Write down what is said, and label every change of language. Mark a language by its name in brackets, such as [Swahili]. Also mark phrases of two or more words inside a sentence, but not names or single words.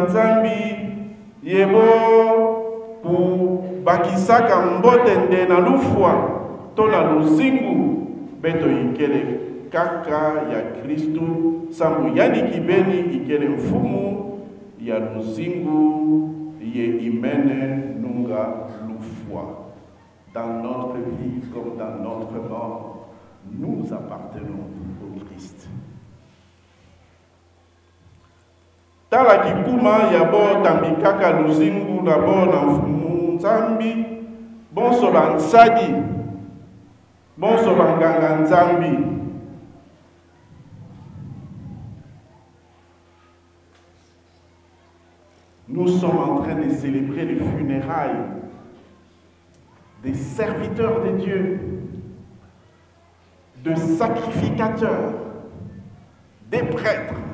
[Kituba (Democratic Republic of Congo)] Nzambi yebo pu bakisaka mbote nde na lufwa to na luzingu beto ikele kaka ya Kristu sambu yani kibeni ikele mfumu ya luzingu ye imene nunga lufwa. [French] Dans notre vie comme dans notre mort, nous appartenons au Christ. [Kituba (Democratic Republic of Congo)] Tala kikuma ya bo tambikaka luzingu na bo na Nzambi bonso bansadi bonso banganga Nzambi [French] nous sommes en train de célébrer les funérailles des serviteurs de Dieu, de sacrificateurs, des prêtres,